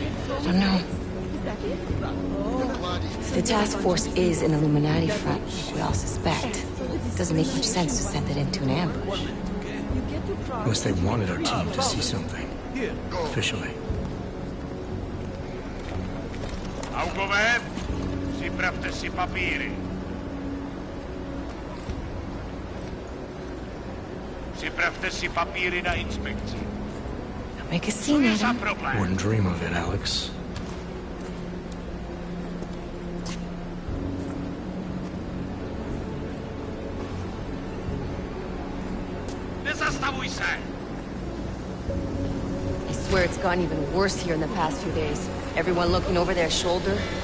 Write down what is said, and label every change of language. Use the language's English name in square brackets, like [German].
[English] I don't know. If the task force is an Illuminati front, we all suspect, it doesn't make much sense to send it into an ambush. Unless they wanted our team to see something. Officially. [Czech] Augover, připravte si papíry. Připravte si papíry na inspekci. [English] Don't make a scene, Adam. Wouldn't dream of it, Alex. [Czech] Nezastavuj se! [English] I swear it's gotten even worse here in the past few days. Everyone looking over their shoulder.